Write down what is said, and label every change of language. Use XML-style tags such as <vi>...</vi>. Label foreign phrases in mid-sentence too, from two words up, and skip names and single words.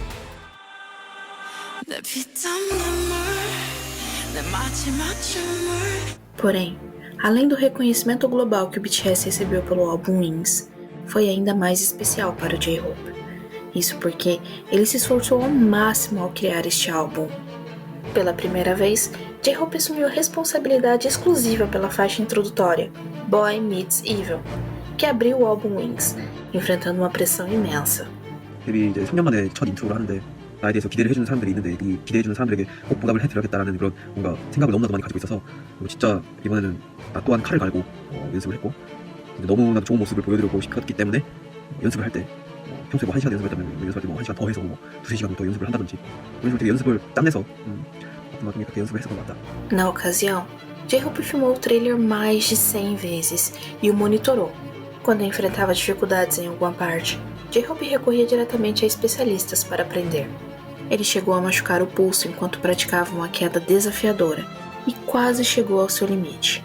<pt>Porém, além do reconhecimento global que o BTS recebeu pelo álbum Wings, foi ainda mais especial para o J-Hope. Isso porque ele se esforçou ao máximo ao criar este álbum. Pela primeira vez, J-Hope assumiu a responsabilidade exclusiva pela faixa introdutória Boy Meets Evil, que abriu o álbum Wings, enfrentando uma pressão imensa.</pt> <ko>데뷔 이제 3년 만에 첫 인트로를 하는데 나에 대해서 기대를 해주는 사람들이 있는데 이 기대해주는 사람들에게 꼭 보답을 해드려야겠다라는 그런 뭔가 생각을 너무나도 많이 가지고 있어서 진짜 이번에는 나 또한 칼을 갈고 연습을 했고 너무나도 좋은 모습을 보여드리고 싶었기 때문에 연습을 할 때 평소에 뭐 1시간 연습했다면 연습할 때 뭐 1시간 더 해서 뭐 2-3시간 더 연습을 한다든지 그런 식으로 되게 연습을 땀내서 어떤 나중에 그렇게 연습을 했었던 것 같다.</ko> <pt>Na ocasião, J-Hope filmou o trailer mais de 100 vezes e o monitorou. Quando enfrentava dificuldades em alguma parte, J-Hope recorria diretamente a especialistas para aprender. Ele chegou a machucar o pulso enquanto praticava uma queda desafiadora e quase chegou ao seu limite.</pt>